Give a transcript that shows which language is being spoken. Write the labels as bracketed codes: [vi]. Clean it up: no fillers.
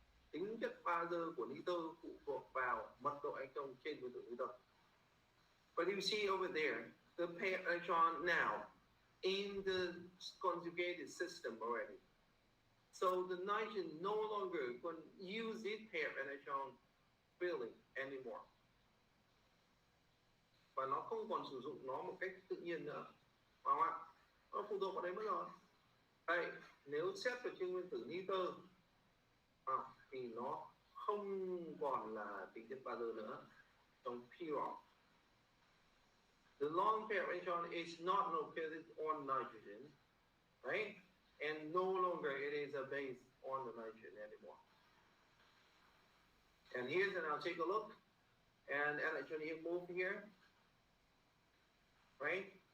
[vi] Tính chất bazơ của nitơ phụ thuộc vào mật độ electron trên nguyên tử nitơ. [en] But you see over there, the pair electron now in the conjugated system already. So the nitrogen no longer can use its pair electron freely anymore. [vi] Và nó không còn sử dụng nó một cách tự nhiên nữa. Phải không ạ? Nó phụ thuộc vào đấy mất rồi. Đây, nếu xét về trên nguyên tử nitơ thì nó không còn là tính chất bazơ nữa trong pure. [en] The long pair electron is not located on nitrogen, right? And no longer it is a base on the nitrogen anymore. And here's, and I'll take a look. And electron here move here, right?